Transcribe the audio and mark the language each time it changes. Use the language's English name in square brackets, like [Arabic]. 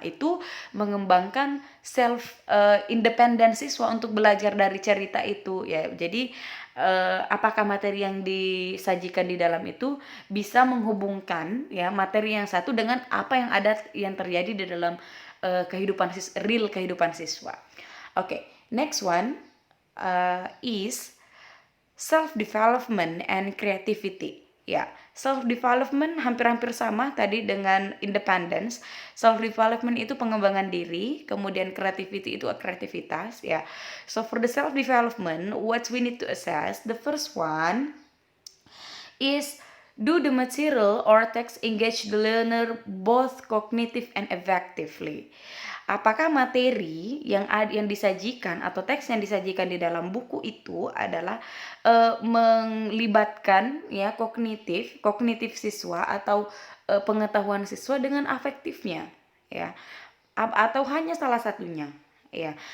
[Indonesian] Itu mengembangkan self independent siswa untuk belajar dari cerita itu, ya. Jadi apakah materi yang disajikan di dalam itu bisa menghubungkan, ya, materi yang satu dengan apa yang terjadi di dalam real kehidupan siswa. [English] Okay, next one is self-development and creativity. [Indonesian] Ya, self-development hampir-hampir sama tadi dengan independence. Self-development itu pengembangan diri, kemudian creativity itu kreativitas, ya. [English] So for the self-development, what we need to assess, the first one is, do the material or text engage the learner both cognitive and affectively? [Indonesian] Apakah materi yang disajikan atau teks yang disajikan di dalam buku itu adalah melibatkan, ya, kognitif siswa atau pengetahuan siswa dengan afektifnya, ya, atau hanya salah satunya, ya.